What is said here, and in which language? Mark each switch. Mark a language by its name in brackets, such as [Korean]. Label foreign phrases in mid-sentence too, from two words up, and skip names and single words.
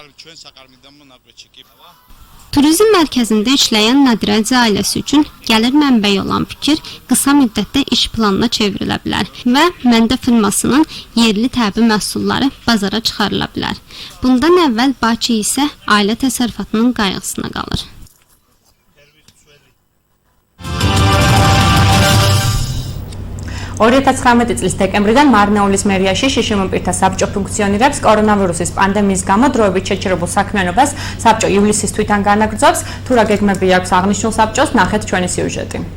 [Azerbaijani] Turizm mərkəzində işləyən Nadiracı ailəsi üçün gəlir mənbəyi olan fikir qısa müddətdə iş planına çevrilə bilər və Məndə firmasının yerli təbii məhsulları bazara çıxarıla bilər. Bundan əvvəl Bakı isə ailə təsərrüfatının qayğısına qalır. [Georgian] წლის დეკემბრიდან მარნეულის მერიაში შიშიმ პირთა საბჭო ფუნქციონირებს კორონავირუსის პანდემიის გამო დროებით შეჩერებულ საქმიანობას საბჭო ივლისის თვითონ განაგრძობს. თუ რა გეგმები აქვს აღნიშნულ საბჭოს, ნახეთ ჩვენი სიუჟეტი.